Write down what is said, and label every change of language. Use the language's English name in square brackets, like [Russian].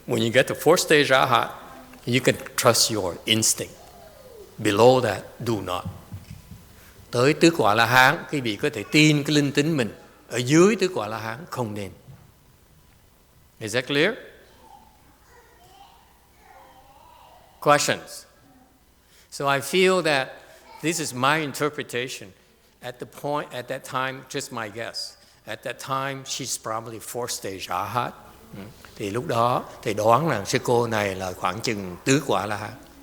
[English] When you get to fourth stage Arhat, you can trust your instinct. Below that, do not. [Vietnamese] Tới tứ quả La Hán, quý vị có thể tin cái linh tính mình. Ở dưới tứ quả La Hán không nên. [English] Is that clear? Questions? So I feel that this is my interpretation. At that time, just my guess. At that time, she's probably fourth stage Arhat. [Vietnamese] Thì lúc đó, thì đoán rằng sư cô này là khoảng chừng tứ quả La Hán.